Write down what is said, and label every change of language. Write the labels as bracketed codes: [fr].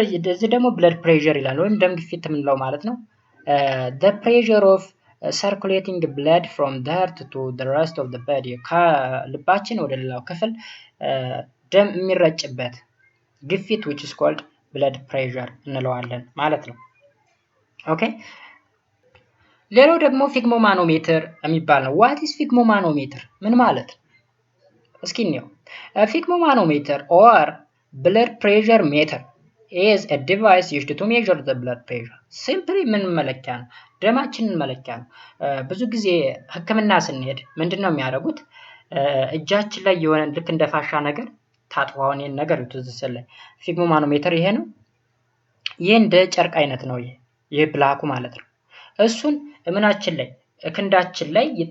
[am] እዚህ ደግሞ ብለድ ፕሬሸር ይላል ወይም ደም ግፊት የምንለው ማለት ነው። [en] the pressure of circulating blood from the heart to the rest of the body [am] ከልባችን ወደ ሌላው ክፍል ደም የሚረጭበት ግፊት [en] which is called blood pressure [am] እንለዋለን ማለት ነው። ኦኬ ሌላው ደግሞ ፊግሞማኖሜትር የሚባል ነው። [en] what is [am] ፊግሞማኖሜትር ምን ማለት ነው? እስኪ እንየው። [en] ፊግሞማኖሜትር or blood pressure meter is a device used to measure the blood pressure simply [am] ምን መለኪያ ነው? ደማችንን መለኪያ ነው። ብዙ ጊዜ ሕክምና ስንሄድ ምንድነው የሚያደርጉት? እጃችን ላይ የሆነ ልክ እንደ ፋሻ ነገር ታጥዋውን ይሄን ነገር ይተዘሰለ ፊግሞማኖሜትር ይሄ ነው። ይሄ እንደ ጨርቅ አይነት ነው። ይሄ ብላኩ ማለት ነው። እሱን እምናችን ላይ ክንዳችን ላይ